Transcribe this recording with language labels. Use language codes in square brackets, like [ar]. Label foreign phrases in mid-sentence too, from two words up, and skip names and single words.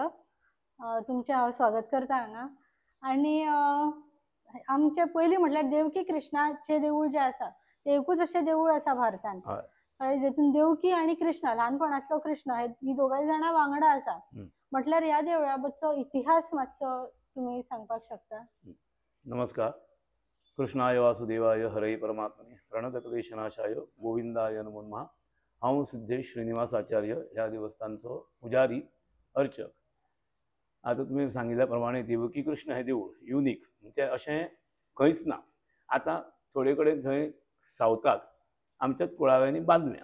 [kok] तुमचे हांव स्वागत करता हांगा। आणि आमचे पयलीं म्हटल्यार देवकी कृष्णाचे देवूळ जे आसा ते एकूच अशें देवूळ आसा भारतान, जेतून देवकी आणि कृष्ण ल्हानपणांतलो कृष्ण ही दोगांय जाणां वांगडा आसा। म्हटल्यार ह्या देवळाबद्दलचो इतिहास मातसो तुम्ही सांगपाक शकता? नमस्कार। [sa] कृष्णाय वासुदेवाय हरे परमात्मने प्रणतक्लेशनाशाय गोविंदाय नमो नमः। [kok] हांव सिद्धेश श्रीनिवास आचार्य ह्या देवस्थानचो पुजारी अर्चक। आता तुम्ही सांगिल्ल्या प्रमाणे देवकी कृष्ण हे देवूळ युनिक म्हणजे अशें खंयच ना। आता थोडे कडेन थंय सावथाक आमच्याच कुळाव्यांनी बांदल्या।